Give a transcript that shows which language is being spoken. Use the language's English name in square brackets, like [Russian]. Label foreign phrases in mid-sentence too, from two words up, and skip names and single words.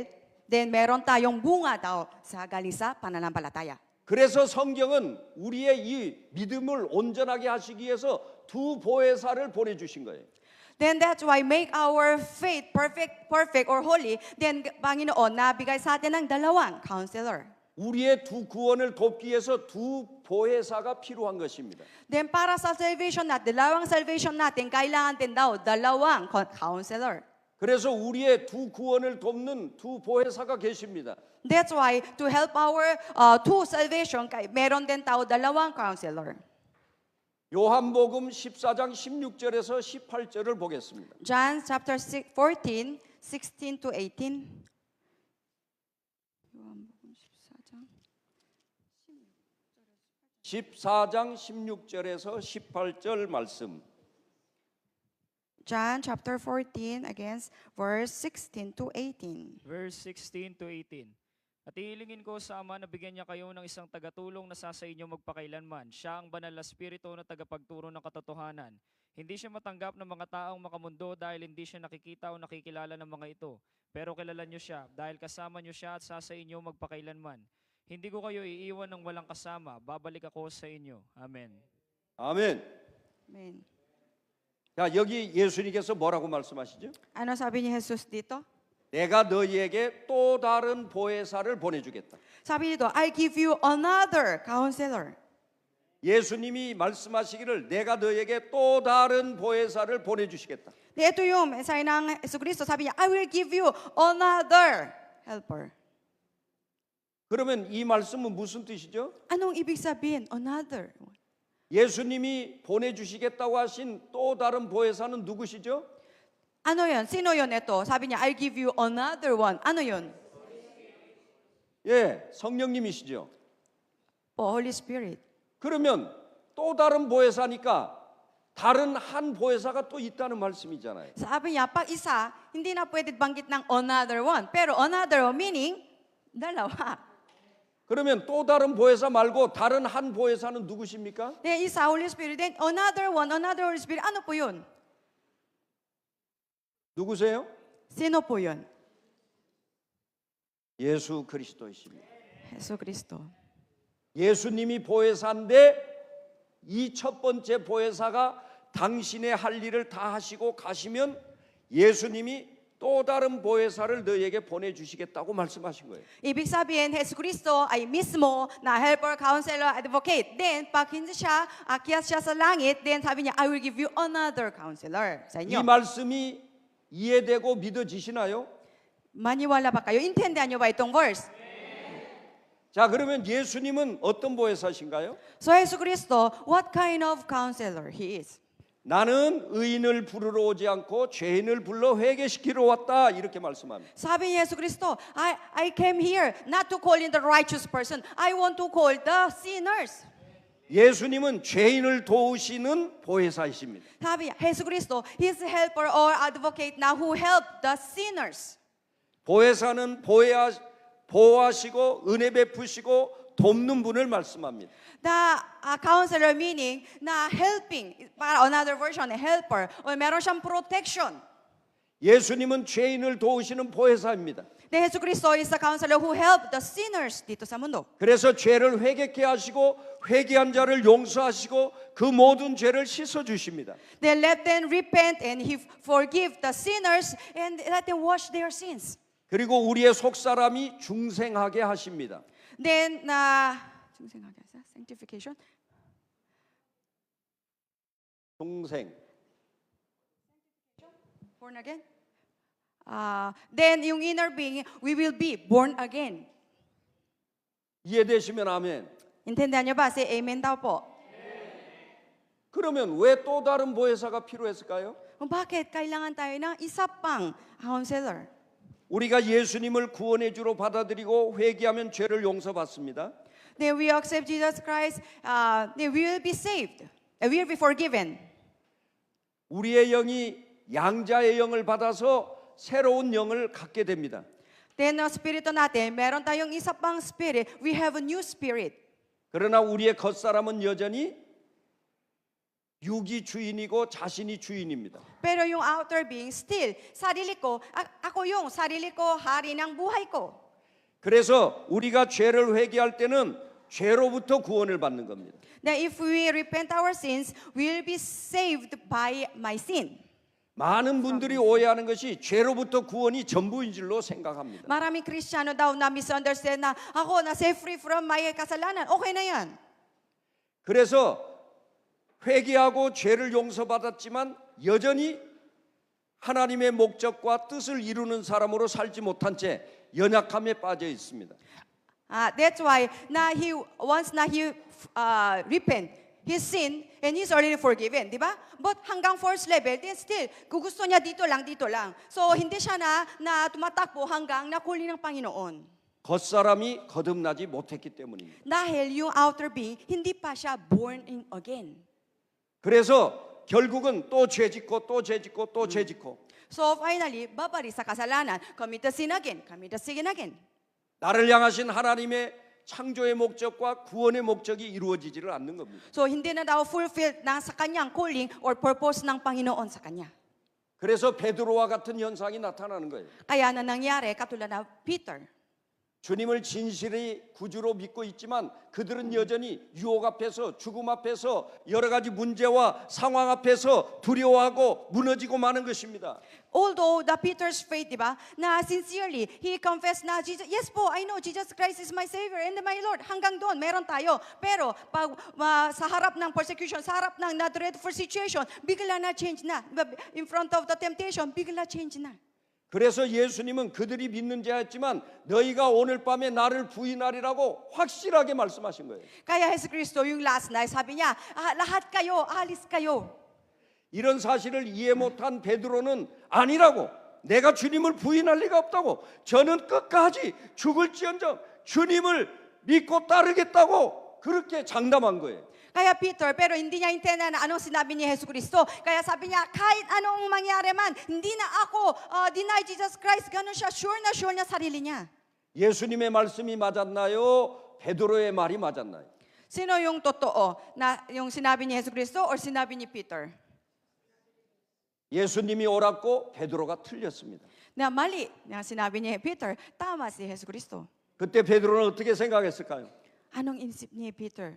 [Filipino] Then meron tayong bunga daw sa galing sa pananampalataya. [Korean] 그래서 성경은 우리의 이 믿음을 온전하게 하시기 위해서 두 보혜사를 보내주신 거예요. [English] Then that's why make our faith perfect or holy. [Filipino] Then Panginoon nabigay sa atin ng dalawang counselor. [Korean] 우리의 두 구원을 돕기 위해서 두 보혜사가 필요한 것입니다. [Filipino] Then para sa salvation natin, dalawang salvation natin, kailangan din daw dalawang counselor. [Korean] 그래서 우리의 두 구원을 돕는 두 보혜사가 계십니다. [English] That's why to help our to salvation, [Filipino] meron din tao dalawang counselor. [Korean] 요한복음 14장 16절에서 18절을 보겠습니다. [English] John chapter 14, 16 to 18. [Korean] 요한복음 14장 16절에서 18절 말씀. [English] John chapter 14 against verse 16 to 18. Verse 16 to 18. [Filipino] At iilingin ko sa Ama na bigyan niya kayo ng isang tagatulong na sa inyo magpakailanman. Siya ang banal na spirito na tagapagturo ng katotohanan. Hindi siya matanggap ng mga taong makamundo dahil hindi siya nakikita o nakikilala ng mga ito. Pero kilala niyo siya dahil kasama niyo siya at sa inyo magpakailanman. Hindi ko kayo iiwan ng walang kasama. Babalik ako sa inyo. Amen. [Korean] 아멘. [Filipino] Amen. [Korean] 자, 여기 예수님께서 뭐라고 말씀하시죠? [Filipino] Ano sabi ni Jesus dito? [Korean] 내가 너희에게 또 다른 보혜사를 보내주겠다. [Filipino] Sabi dito, [English] I give you another counselor. [Korean] 예수님이 말씀하시기를 내가 너희에게 또 다른 보혜사를 보내주시겠다. [Filipino] Ito yung mensahe ng Jesucristo. Sabi niya, [English] I will give you another helper. [Korean] 그러면 이 말씀은 무슨 뜻이죠? [Filipino] Anong ibig sabihin? Another. [Korean] 예수님이 보내주시겠다고 하신 또 다른 보혜사는 누구시죠? [Filipino] Ano yun? Sino yun ito? Sabi niya, [English] I'll give you another one. [Filipino] Ano yun? [Korean] 예, 성령님이시죠. [English] Holy Spirit. [Korean] 그러면 또 다른 보혜사니까 다른 한 보혜사가 또 있다는 말씀이잖아요. [Filipino] Sabi niya, pag isa, hindi na pwede banggit ng [English] another one. Pero another one meaning, [Filipino] dalawa. [Korean] 그러면 또 다른 보혜사 말고 다른 한 보혜사는 누구십니까? [Filipino] Then isa, Holy Spirit. [English] Then another one, another Holy Spirit. [Filipino] Ano po yun? [Korean] 누구세요? [Filipino] Sino po yun? [Korean] 예수 그리스도이십니다. [Filipino] Yesu Cristo. [Korean] 예수님이 보혜사인데 이 첫 번째 보혜사가 당신의 할 일을 다 하시고 가시면 예수님이 또 다른 보혜사를 너희에게 보내주시겠다고 말씀하신 거예요. [Filipino] Ibig sabihin, Yesu Cristo ay mismo na helper, counselor, advocate. Then, pag hindi siya, akyat siya sa langit, then sabi niya, [English] I will give you another counselor sa [Korean] 이 [Filipino] inyo. [Korean] 말씀이 이해되고 믿어지시나요? [Filipino] Maniwala ba kayo? Intindihan niyo ba itong verse? [Korean] 자, 그러면 예수님은 어떤 보혜사신가요? [English] So, Yesu Cristo, what kind of counselor He is? [Korean] 나는 의인을 부르러 오지 않고 죄인을 불러 회개시키러 왔다 이렇게 말씀합니다. [Filipino] Sabi ni Yesu Cristo, [English] I came here not to call in the righteous person. I want to call the sinners. [Korean] 예수님은 죄인을 도우시는 보혜사이십니다. [Filipino] Sabi niya, Yesu Cristo, [English] He's a helper or advocate na who help the sinners. [Korean] 보혜사는 보호하시고 은혜 베푸시고 돕는 분을 말씀합니다. [English] The counselor meaning na helping, [Filipino] para [English] another version, [Filipino] helper, o meron siyang protection. [Korean] 예수님은 죄인을 도우시는 보혜사입니다. [English] The Yesu Cristo is the counselor who help the sinners dito sa mundo. [Korean] 그래서 죄를 회개케 하시고 회개한 자를 용서하시고 그 모든 죄를 씻어 주십니다. [English] Then let them repent and He forgive the sinners and let them wash their sins. [Korean] 그리고 우리의 속사람이 중생하게 하십니다. [English] Then sanctification. [Korean] 중생. [English] Born again? Then yung inner being, we will be born again. [Korean] 이해되시면 아멘. [Filipino] Intindihan niyo ba? [English] Say amen [Filipino] daw po. [Korean] 그러면 왜 또 다른 보혜사가 필요했을까요? [Filipino] Bakit kailangan tayo ng isa pang counselor? [Korean] 우리가 예수님을 구원의 주로 받아들이고 회개하면 죄를 용서받습니다. [English] Then we accept Jesus Christ, then we will be saved. We will be forgiven. [Korean] 우리의 영이 양자의 영을 받아서 새로운 영을 갖게 됩니다. [Filipino] Then ang spirito natin, meron tayong isa pang spirit. [English] We have a new spirit. [Korean] 그러나 우리의 겉사람은 여전히 육이 주인이고 자신이 주인입니다. [Filipino] Pero yung [English] outer being, still, [Filipino] sarili ko, ako yung sarili ko, hari ng buhay ko. [Korean] 그래서 우리가 죄를 회개할 때는 죄로부터 구원을 받는 겁니다. [English] That if we repent our sins, we'll be saved by my sin. [Korean] 많은 분들이 오해하는 것이 죄로부터 구원이 전부인 줄로 생각합니다. [Filipino] Maraming Kristiyano daw na misunderstand na ako na [English] save free from my [Filipino] kasalanan. Okay na yan. [Korean] 그래서 회개하고 죄를 용서받았지만 여전히 하나님의 목적과 뜻을 이루는 사람으로 살지 못한 채 연약함에 빠져 있습니다. [English] That's why na once he repent his sin and he's already forgiven, [Filipino] di ba? But hanggang [English] first level, [Filipino] then still gusto niya dito lang. So hindi siya na tumatakbo hanggang nakuli ng Panginoon. [Korean] 겉사람이 거듭나지 못했기 때문입니다. [Filipino] Dahil yung [English] outer being [Filipino] hindi pa siya [English] born again. [Korean] 그래서 결국은 또 죄짓고 또 죄짓고 또 죄짓고 [English] So finally, [Filipino] babalik sa kasalanan, [English] commit the sin again. [Korean] 나를 향하신 하나님의 창조의 목적과 구원의 목적이 이루어지지를 않는 겁니다. [Filipino] So hindi na daw fulfilled na sa kanyang [English] calling or purpose [Filipino] ng Panginoon sa kanya. [Korean] 그래서 베드로와 같은 현상이 나타나는 거예요. [Filipino] Kaya na nangyari katulad na Peter. [Korean] 주님을 진실히 구주로 믿고 있지만 그들은 여전히 유혹 앞에서 죽음 앞에서 여러 가지 문제와 상황 앞에서 두려워하고 무너지고 마는 것입니다. [English] Although the Peter's faith, [Filipino] di ba, [English] na sincerely, he confessed na, Jesus, yes po, I know Jesus Christ is my Savior and my Lord. [Filipino] Hanggang doon, meron tayo. Pero pag sa harap ng persecution, sa harap ng [English] dreadful situation, [Filipino] bigla na change na. [English] In front of the temptation, bigla change na. [Korean] 그래서 예수님은 그들이 믿는 자였지만 너희가 오늘 밤에 나를 부인하리라고 확실하게 말씀하신 거예요. [Filipino] Kaya Jesus Cristo yung last night, sabi niya, lahat kayo, alis kayo. [Korean] 이런 사실을 이해 못한 베드로는 아니라고, 내가 주님을 부인할 리가 없다고, 저는 끝까지 죽을지언정 주님을 믿고 따르겠다고 그렇게 장담한 거예요. [Filipino] Kaya Peter, pero hindi niya intindihan na anong sinabi ni Jesus Cristo. Kaya sabi niya, kahit anong mangyari man, hindi na ako deny Jesus Christ. Ganun siya, sure na sarili niya. [Korean] 예수님의 말씀이 맞았나요? 베드로의 말이 맞았나요? [Filipino] Sino yung totoo? Na yung sinabi ni Jesus Cristo or sinabi ni Peter? [Korean] 예수님이 옳았고 베드로가 틀렸습니다. [Filipino] Na mali na sinabi ni Peter, tama si Jesus Cristo. [Korean] 그때 베드로는 어떻게 생각했을까요? [Filipino] Anong inisip ni Peter?